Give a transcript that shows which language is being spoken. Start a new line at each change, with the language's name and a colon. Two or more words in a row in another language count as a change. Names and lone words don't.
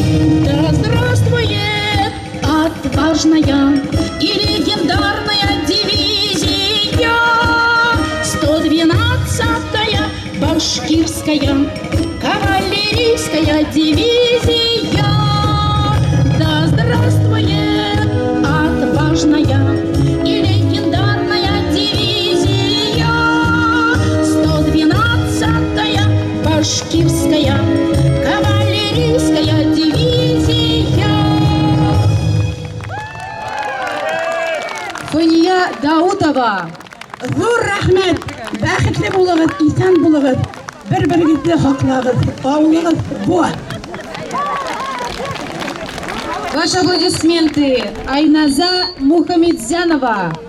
Russian: Да здравствует отважная и легендарная дивизия, 112-я башкирская кавалерийская дивизия. Здравствует отважная и легендарная дивизия, 112-я башкирская кавалерийская дивизия. Фания Даутова.
Tatar: Зур рахмет. Бәхетле булыгыз, исән булыгыз. Бер-берегезне хаклагыз. Авылыгыз бу.
Russian: Ваши аплодисменты. Айназа Мухамедзянова.